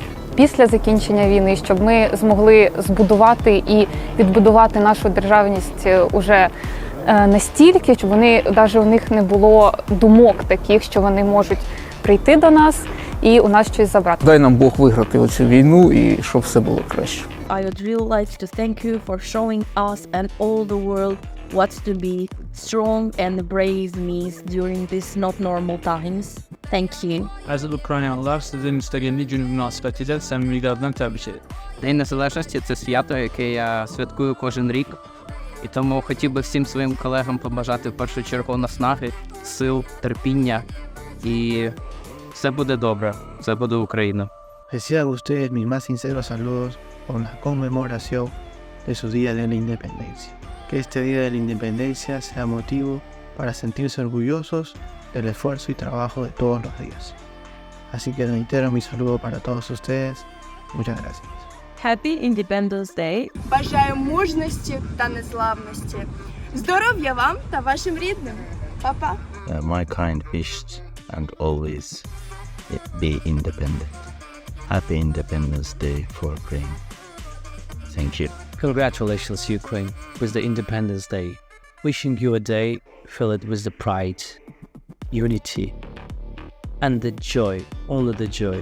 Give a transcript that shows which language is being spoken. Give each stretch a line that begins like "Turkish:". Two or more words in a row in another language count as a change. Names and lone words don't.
Ukrainian: Після закінчення війни, щоб ми змогли збудувати і відбудувати нашу державність уже настільки, щоб навіть у них не було думок таких, що вони можуть прийти до нас і у нас щось забрати. Дай нам Бог виграти оцю війну і щоб все було краще.
English: I would really like to thank you for showing us and all the world what to be strong and brave means during these not normal times. Thank you.
Azerbaijani: Aziz Ukraynalılar, sizin müstəqillik günü münasibətilə səmimiliklərdən təbrik edirəm.
Ukrainian: День Незалежності – це свято, яке я святкую кожен рік. І тому хотів би всім своїм колегам побажати в першу чергу наснаги, сил, терпіння. І все буде добре, все буде Україна.
Spanish: Reciban ustedes mis más sinceros saludos por la conmemoración de su Día de la Independencia. Que este Día de la Independencia sea motivo para sentirse orgullosos del esfuerzo y trabajo de todos los días. Así que reitero mi saludo para todos ustedes. Muchas gracias.
English: Happy Independence Day.
Ukrainian: Бажаю мужності та незламності. Здоров'я вам та вашим рідним. Па-па.
English: My kind wishes and always be independent. Happy Independence Day for Ukraine. Thank you. Congratulations, Ukraine, with the Independence Day. Wishing you a day filled with the pride, unity, and the joy, only the joy.